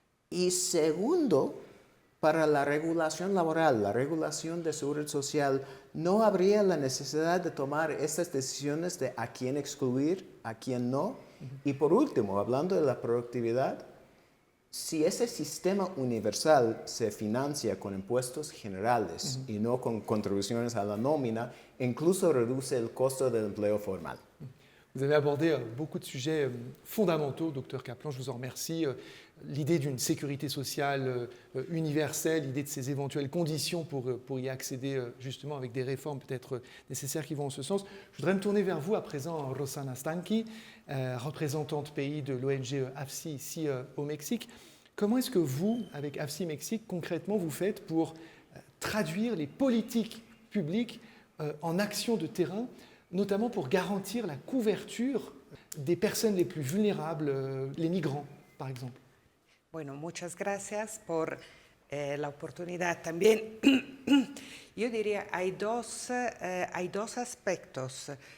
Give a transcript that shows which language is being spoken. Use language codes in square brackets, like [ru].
[es] Y segundo, para la regulación laboral, la regulación de seguridad social, no habría la necesidad de tomar estas decisiones de a quién excluir, a quién no. Y por último, hablando de la productividad, si ese sistema universal se financia con impuestos generales y no con contribuciones a la nómina, incluso reduce el costo del empleo formal. [fr] Vous avez abordé beaucoup de sujets fondamentaux, Dr Kaplan, je vous en remercie. L'idée d'une sécurité sociale universelle, l'idée de ces éventuelles conditions pour y accéder justement avec des réformes peut-être nécessaires qui vont en ce sens. Je voudrais me tourner vers vous à présent, Rosana Stanchi, représentante pays de l'ONG AFSI ici au Mexique. Comment est-ce que vous, avec AFSI Mexique, concrètement, vous faites pour traduire les politiques publiques en actions de terrain, notamment pour garantir la couverture des personnes les plus vulnérables, les migrants, par exemple? [es] Bueno, muchas gracias por la oportunidad también. Yo diría, hay dos aspectos.